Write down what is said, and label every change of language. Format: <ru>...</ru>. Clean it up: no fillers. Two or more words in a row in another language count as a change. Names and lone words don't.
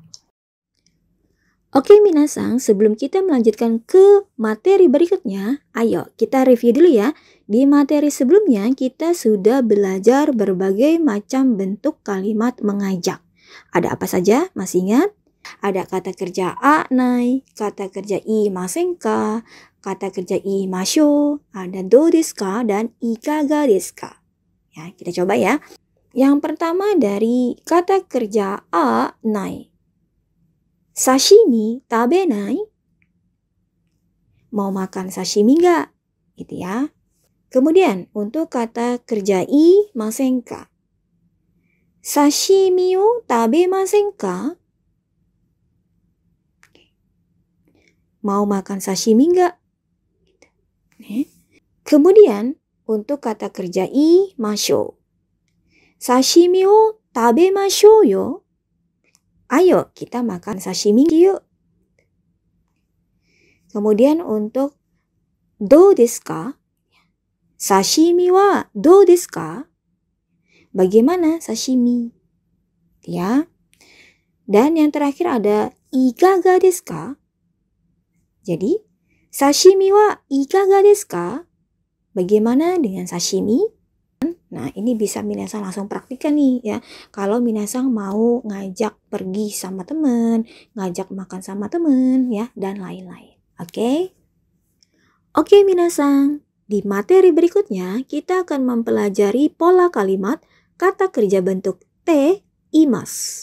<id>Oke Minasan, sebelum kita melanjutkan ke materi berikutnya, ayo kita review dulu ya. Di materi sebelumnya kita sudah belajar berbagai macam bentuk kalimat mengajak. Ada apa saja? Masih ingat? Ada kata kerja anai, kata kerja</id> <ja>いませんか,</ja> <id>kata kerja imasho, ada</id> <ja>どうですか,</ja> <id>dan</id> <ja>いかがですか.</ja> <id>Ya, kita coba ya. Yang pertama dari kata kerja anai.</id> <ja>刺身食べない?</ja> <id>Mau makan sashimi nggak? Gitu ya. Kemudian untuk kata kerja</id> <ja>いませんか. 刺身を食べませんか?</ja> <id>Mau makan sashimi nggak? Kemudian untuk kata kerja imasho.</id> <ja>刺身を食べましょうよ.</ja> <id>Ayo kita makan sashimi yuk. Kemudian untuk</id> <ja>どうですか? 刺身はどうですか?</ja> <id>Bagaimana sashimi? Ya. Dan yang terakhir ada</id> <ja>いかがですか? Jadi, 刺身はいかがですか?</ja> <id>Bagaimana dengan sashimi? Nah, ini bisa minasan langsung praktikan nih ya. Kalau minasan mau ngajak pergi sama teman, ngajak makan sama teman ya, dan lain-lain. Oke? Oke minasan, di materi berikutnya kita akan mempelajari pola kalimat kata kerja bentuk</id> <ja>ています.</ja>